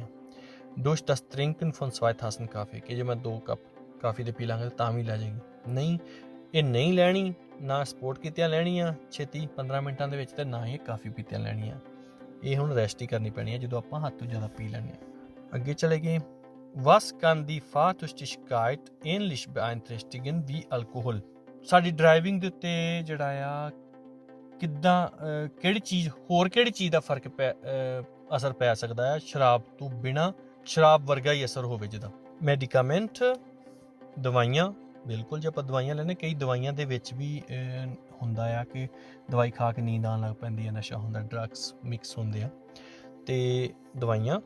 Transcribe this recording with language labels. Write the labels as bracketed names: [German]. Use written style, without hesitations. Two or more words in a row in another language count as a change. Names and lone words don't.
[German] durch das Trinken von 2 Tassen Kaffee, [Punjabi] ਕਿ ਜੇ ਮੈਂ 2 ਕੱਪ ਕਾਫੀ ਦੇ ਪੀ ਲਾਂਗੇ ਤਾਂ ਵੀ ਲੈ ਜਾਏਗੀ। ਨਹੀਂ, ਇਹ ਨਹੀਂ ਲੈਣੀ, ਨਾ ਸਪੋਰਟ ਕੀਤਿਆਂ ਲੈਣੀ ਆ ਛੇਤੀ 15 ਮਿੰਟਾਂ ਦੇ ਵਿੱਚ, ਤੇ ਨਾ ਹੀ ਕਾਫੀ ਪੀਤਿਆਂ ਲੈਣੀ ਆ। ਇਹ ਹੁਣ ਰੈਸਟ ਹੀ ਕਰਨੀ ਪੈਣੀ ਆ ਜਦੋਂ ਆਪਾਂ ਹੱਦ ਤੋਂ ਜ਼ਿਆਦਾ ਪੀ ਲੈਂਦੇ ਹਾਂ। ਅੱਗੇ ਚਲੇ ਗਏ [German] was kann die Fahrtüchtigkeit ähnlich beeinträchtigen wie Alkohol? [Punjabi] ਸਾਡੀ ਡਰਾਈਵਿੰਗ ਦੇ ਉੱਤੇ ਜਿਹੜਾ ਆ ਕਿੱਦਾਂ ਕਿਹੜੀ ਚੀਜ਼ ਦਾ ਫਰਕ ਅਸਰ ਪੈ ਸਕਦਾ ਹੈ ਸ਼ਰਾਬ ਤੋਂ ਬਿਨਾਂ, ਸ਼ਰਾਬ ਵਰਗਾ ਹੀ ਅਸਰ ਹੋਵੇ ਜਿੱਦਾਂ। ਮੈਡੀਕਾਮੈਂਟ, ਦਵਾਈਆਂ, ਬਿਲਕੁਲ। ਜੇ ਆਪਾਂ ਦਵਾਈਆਂ ਲੈਂਦੇ, ਕਈ ਦਵਾਈਆਂ ਦੇ ਵਿੱਚ ਵੀ ਹੁੰਦਾ ਆ ਕਿ ਦਵਾਈ ਖਾ ਕੇ ਨੀਂਦ ਆਉਣ ਲੱਗ ਪੈਂਦੀ ਹੈ, ਨਸ਼ਾ ਹੁੰਦਾ, ਡਰੱਗਸ ਮਿਕਸ ਹੁੰਦੇ ਆ, ਤੇ ਦਵਾਈਆਂ।